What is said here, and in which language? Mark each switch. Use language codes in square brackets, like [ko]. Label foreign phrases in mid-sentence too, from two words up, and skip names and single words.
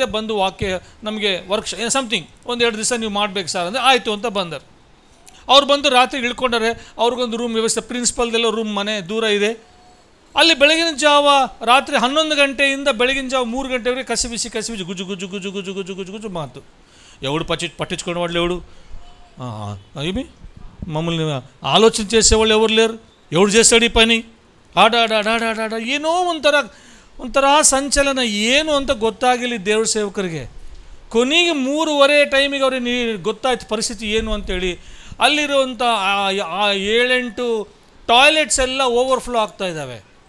[kn] ಬಂದು ವಾಕ್ಯ ನಮಗೆ ಸಮಥಿಂಗ್ ಒಂದು 2 ದಿವಸ ನೀವು ಮಾಡಬೇಕು ಸರ್ ಅಂದರೆ ಆಯಿತು ಅಂತ ಬಂದರು. ಅವ್ರು ಬಂದು ರಾತ್ರಿ ಇಳ್ಕೊಂಡಾರೆ. ಅವ್ರಿಗೊಂದು ರೂಮ್ ವ್ಯವಸ್ಥೆ, ಪ್ರಿನ್ಸಿಪಲ್ದೆಲ್ಲ ರೂಮ್ ಮನೆ ದೂರ ಇದೆ. ಅಲ್ಲಿ ಬೆಳಗಿನ ಜಾವ ರಾತ್ರಿ 11 ಗಂಟೆಯಿಂದ ಬೆಳಗಿನ ಜಾವ 3 ಗಂಟೆವರೆಗೆ ಕಸಿಬಿಸಿ ಗುಜು ಗುಜು ಗುಜು ಗುಜು ಗುಜು ಗುಜು ಗುಜು ಮಾತು. [te] ఎవడు పట్టించుకునే వాళ్ళు ఎవడు, ఏమి మమ్మల్ని ఆలోచన చేసేవాళ్ళు ఎవరు లేరు. ఎవడు చేస్తాడు ఈ పని? [kn] ಆಡಾಡ ಏನೋ ಒಂಥರ ಸಂಚಲನ. ಏನು ಅಂತ ಗೊತ್ತಾಗಿಲ್ಲ ದೇವ್ರ ಸೇವಕರಿಗೆ. ಕೊನೆಗೆ 3:30 ಟೈಮಿಗೆ ಅವ್ರಿಗೆ ಗೊತ್ತಾಯ್ತು ಪರಿಸ್ಥಿತಿ ಏನು ಅಂತೇಳಿ. ಅಲ್ಲಿರುವಂಥ 7-8 ಟಾಯ್ಲೆಟ್ಸ್ ಎಲ್ಲ ಓವರ್ಫ್ಲೋ ಆಗ್ತಾ ಇದ್ದಾವೆ.